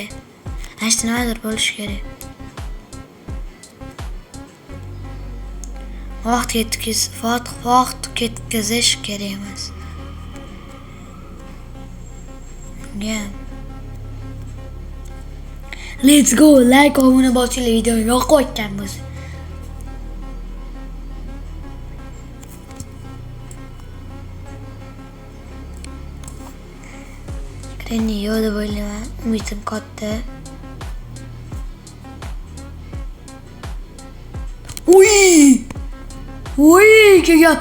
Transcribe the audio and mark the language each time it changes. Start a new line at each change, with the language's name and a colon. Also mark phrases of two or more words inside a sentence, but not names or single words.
Uzbek: Ashta nimadir bo'lishi kerak. Vaqt ketkazish kerak emas.
English: Let's go.
Uzbek: Like, obuna bosinglar, videoni yoqib o'tgan bo'lsa. Granny yo'q deb o'ylayman. Umidim katta. Uy, kelgan.